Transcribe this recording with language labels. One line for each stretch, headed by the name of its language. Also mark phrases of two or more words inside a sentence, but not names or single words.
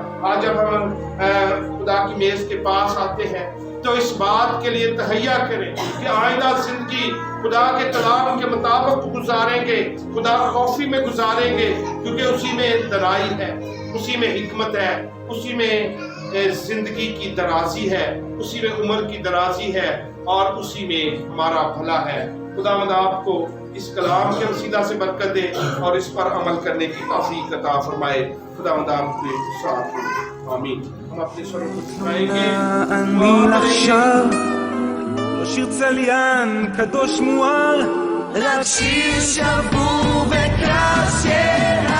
Urdu: آج جب ہم خدا کی میز کے پاس آتے ہیں تو اس بات کے لیے تہیا کریں کہ آئندہ زندگی خدا کے کلام کے مطابق گزاریں گے، خدا خوفی میں گزاریں گے، کیونکہ اسی میں درائی ہے، اسی میں حکمت ہے، اسی میں زندگی کی درازی ہے، اسی میں عمر کی درازی ہے، اور اسی میں ہمارا بھلا ہے۔ خداوند آپ کو اس کلام کے وسیلہ سے برکت دے اور اس پر عمل کرنے کی توفیق عطا فرمائے۔ خداوند آپ کے ساتھ ہو، آمین۔ ہم اپنے سروں کو جھکائیں گے۔
Hebrew: אני עכשיו לא שיר צליין קדוש מואר, רק שיר שבור וקשה